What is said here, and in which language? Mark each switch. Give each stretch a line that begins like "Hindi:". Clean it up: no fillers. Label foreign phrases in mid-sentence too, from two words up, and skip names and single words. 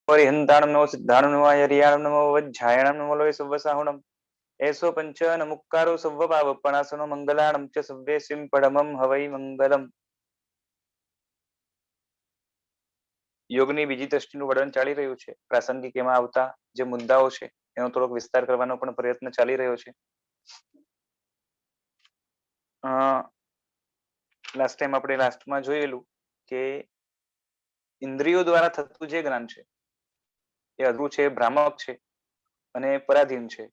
Prakrit languages: परिहन्ताणं नमो सिद्धाणं नमो आयर्याणं नमो वज्झायणं नमो लोय सव्वसाहुणम् एषो पंचन मुक्कारो सव्वपावपणासनो मंगलाणं च सव्येसिं परमं हवै मंगलम।
Gujarati: યોગની બીજી દ્રષ્ટિનું વર્ણન ચાલી રહ્યું છે. પ્રાસંગિક એમાં આવતા જે મુદ્દાઓ છે એનો થોડોક વિસ્તાર કરવાનો પણ પ્રયત્ન ચાલી રહ્યો છે.
English: last time
Gujarati: આપણે લાસ્ટમાં જોયેલું કે ઇન્દ્રિયો દ્વારા થતું જે જ્ઞાન છે એ અધૂરું છે, ભ્રામક છે અને પરાધીન છે.